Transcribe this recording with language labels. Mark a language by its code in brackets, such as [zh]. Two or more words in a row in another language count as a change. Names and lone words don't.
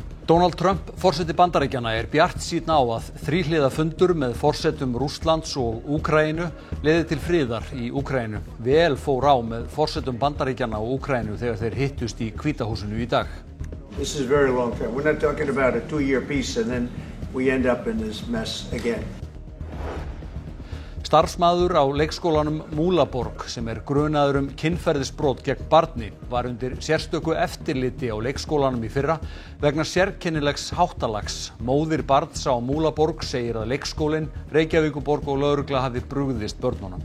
[is] Donald Trump, forseti Bandaríkjanna, bjartsýnn á að þríhliða fundur með forsetum Rússlands og Úkraínu leiði til friðar í Úkraínu. Vel fór á með forsetum Bandaríkjanna og Úkraínu þegar þeir hittust í Hvíta húsinu í dag. [en] This is very long term. We're not talking about a 2-year peace and then we end up in this mess again. [is] Starfsmaður á leikskólanum Múlaborg sem grunaður kynferðisbrot gegn barni var undir sérstöku eftirliti á leikskólanum í fyrra vegna sérkennilegs háttalags. Móðir barns á Múlaborg segir að leikskólinn, Reykjavíkurborg og lögregla hafi brugðist börnunum.